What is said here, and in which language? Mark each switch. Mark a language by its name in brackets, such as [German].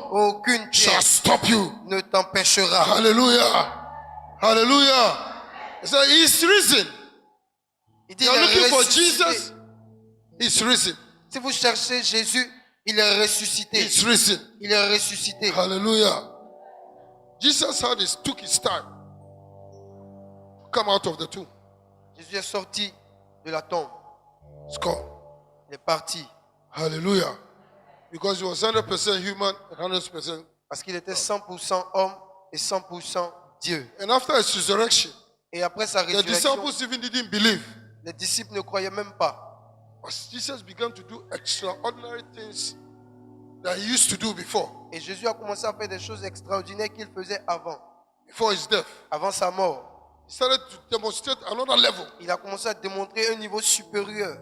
[French] aucune pierre [English] shall stop you. [French] ne t'empêchera. [English] Hallelujah. Hallelujah. He said, he's risen. [French] Il dit, [English] You're [French] il est [English] looking for [French] ressuscité. [English] Jesus? He's risen. [French] Si vous cherchez Jésus, il est ressuscité. [English] He's risen. [French] Il est ressuscité. Hallelujah. [English] Jesus took his time to come out of the tomb. [French] Jésus est sorti de la tombe. [English] It's gone. [French] Il est parti. Hallelujah. [English] Because he was 100% human and 100%. [French] Parce qu'il était 100% homme et 100% Dieu. [English] And after his resurrection, [French] Et après sa [English] the [French] résurrection, [English] disciples even didn't believe. [French] les disciples ne croyaient même pas. [English] But Jesus began to do extraordinary things that he used to do before. [French] Et Jésus a commencé à faire des choses extraordinaires qu'il faisait [English] before his death. [French] avant sa mort. [English] He started to demonstrate another level. [French] Il a commencé à démontrer un niveau supérieur.